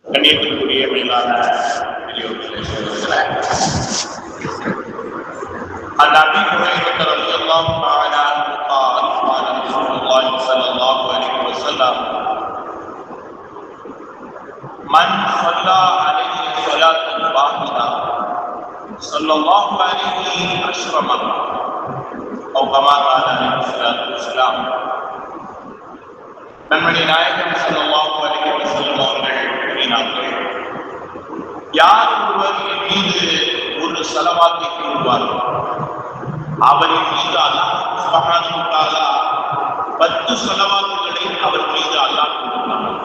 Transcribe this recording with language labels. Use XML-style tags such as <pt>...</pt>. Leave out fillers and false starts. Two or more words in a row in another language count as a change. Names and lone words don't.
<ta>கண்ணியத்திற்குரிய மேலான</ta> <ar>عن ابي هريره رضي الله تعالى عنه قال قال رسول الله صلى الله عليه وسلم من صلى عليه صلاه واحده صلى الله عليه 10 مرات او كما قال عليه الصلاه والسلام.</ar> <ta>நன்மணி நாயகம்</ta> <ar>صلى الله عليه وسلم</ar> <ta>அவர்கள் கூறினார்கள், யார் ஒருவர் என் மீது ஒரு ஸலவாத்தை கூறுவாரோ அவரின் மீது</ta> <ar>الله سبحانه وتعالى</ar> <ta>10 ஸலவாத்துகளை அவர் மீது அல்லாஹ் கூறுகிறார்.</ta>